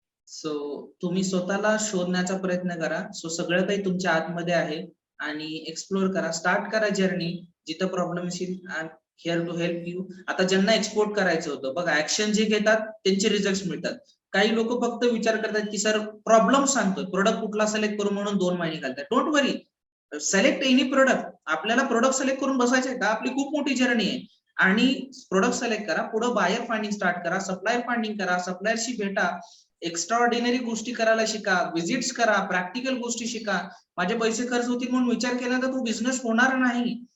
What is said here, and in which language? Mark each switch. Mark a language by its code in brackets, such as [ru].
[mr] So तुम्ही स्वतःला शोधण्याचा प्रयत्न करा. सो सगळं काही तुमच्या आतमध्ये आहे आणि एक्सप्लोर करा. स्टार्ट करा जर्नी. जिथं प्रॉब्लेम येईल [en] I am here to help you. [mr] आता ज्यांना एक्सपोर्ट करायचं होतं बघा, ऍक्शन जे घेतात त्यांचे रिझल्ट मिळतात. काही लोक फक्त विचार करतात की सर प्रॉब्लेम सांगतोय, प्रोडक्ट कुठला सिलेक्ट करू म्हणून 2 महिने घालतात. [en] Don't worry, select any product. [mr] आपल्याला प्रोडक्ट सिलेक्ट करून बसायचंय का? आपली खूप मोठी जर्नी आहे. आणि प्रोडक्ट सिलेक्ट करा, पुढे बायर फाइंडिंग स्टार्ट करा, सप्लायर फाइंडिंग करा, सप्लायरशी भेटा, एक्स्ट्रा ऑर्डिनरी गोष्टी करायला शिका, विजिट्स करा, प्रॅक्टिकल गोष्टी शिका. माझे पैसे खर्च होतील म्हणून विचार केला तर तो बिझनेस होणार नाही.